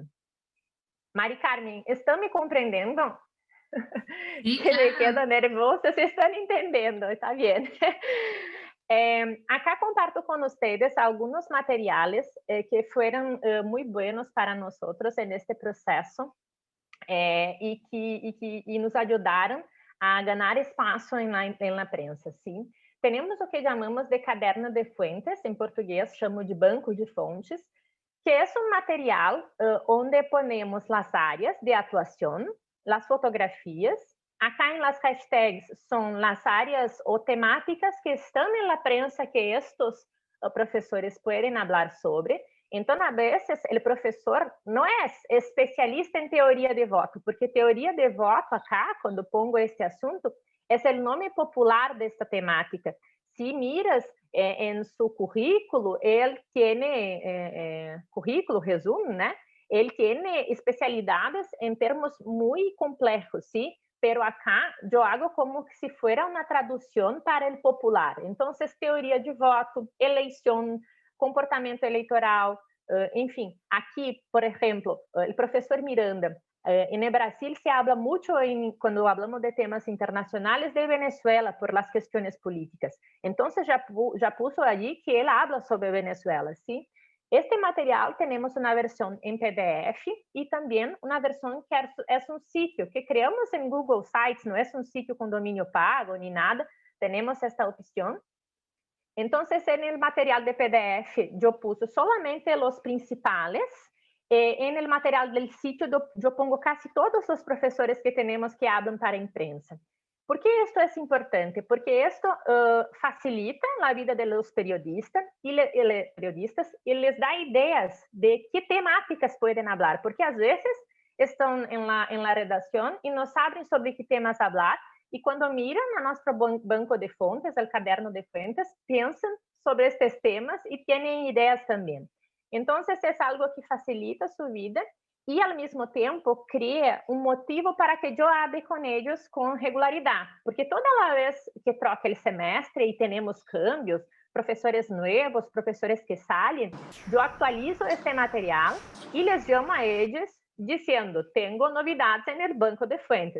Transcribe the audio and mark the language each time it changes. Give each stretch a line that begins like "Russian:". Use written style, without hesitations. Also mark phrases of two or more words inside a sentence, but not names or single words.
Portuguese: Mari Carmen, estão me compreendendo?
Spanish: Sí, Que me claro. quedo nerviosa,
Portuguese: se estão entendendo, está bem.
Spanish: Acá comparto
Portuguese: com vocês alguns materiais que foram muito buenos para nós neste processo e nos ajudaram a ganhar espaço na prensa, sim? Temos o que chamamos de caderno de fuentes, em português chamo de banco de fontes, que é um material onde ponemos as áreas de atuação, as fotografias. Acá em las hashtags são as áreas ou temáticas que estão na prensa que estes professores podem falar sobre. Então, a vezes, o professor não é especialista em teoria de voto, porque teoria de voto, acá, quando pongo este assunto, é o nome popular desta temática. Se miras em seu currículo, ele tem currículo, resumo, né? Ele tem especialidades em termos muito complexos,
Spanish: ¿sí? Pero acá
Portuguese: eu hago como se fosse uma tradução para o popular. Então, teoria de voto, eleição, comportamento eleitoral, enfim. Aqui, por exemplo, o professor Miranda, no Brasil se habla muito, quando falamos de temas internacionais, de Venezuela, por las questões políticas. Então, já puso ali que ele habla sobre Venezuela, ¿sí? Este material temos uma versão em PDF e também uma versão que é um sítio que criamos em Google Sites, não é um sítio com domínio pago nem nada, temos esta opção. Então, no material de PDF, eu
Spanish: puse solamente
Portuguese: os principais, e no material do sítio, eu pongo quase todos os professores que temos que falam para a imprensa.
Spanish: ¿Por qué esto es importante? Porque esto facilita la vida de los periodistas y les da ideas de qué temáticas pueden hablar, porque a veces están en la redacción y no saben sobre qué temas hablar, y cuando miran a nuestro banco de fuentes, el caderno de fuentes, piensan sobre estos temas y tienen ideas también. Entonces es algo que facilita su vida
Portuguese: e, ao mesmo tempo, cria um motivo para que eu hable com eles com regularidade. Porque toda vez que troca o semestre e temos cambios, professores novos, professores que saem, eu atualizo este material e les chamo a eles dizendo, tenho novidades no banco de fuentes.